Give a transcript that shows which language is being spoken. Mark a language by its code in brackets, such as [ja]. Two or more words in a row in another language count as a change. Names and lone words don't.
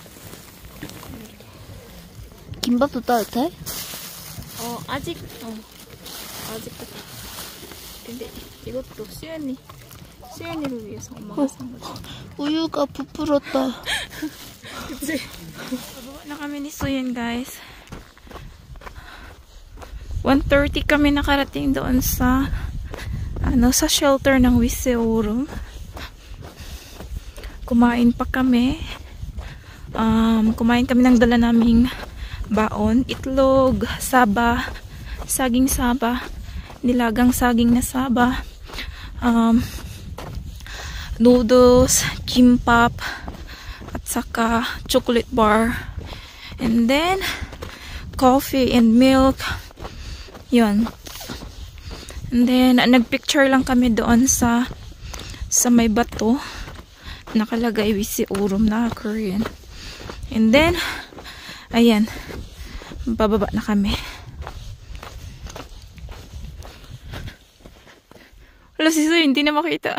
[ko] 김밥도 따뜻해? 아직 아직도. 근데 이것도 수연이를 위해서 엄마가 산 거지. 우유가 부풀었다. 그치? [tl] Na kami ni Suyan, guys. 1:30 kami nakarating doon sa sa shelter ng Wiseurum. Kumain pa kami. Kumain kami ng dala naming baon, itlog, saba, saging saba, nilagang saging na saba, noodles, kimbap, at saka chocolate bar, [en] and then coffee and milk. [tl] Yun. [en] And then [tl] nagpicture lang kami doon sa may bato, nakalagay Wiseurum na Korean. [en] And then [tl] ayan, bababa na kami. Wala si Suy, hindi na makita.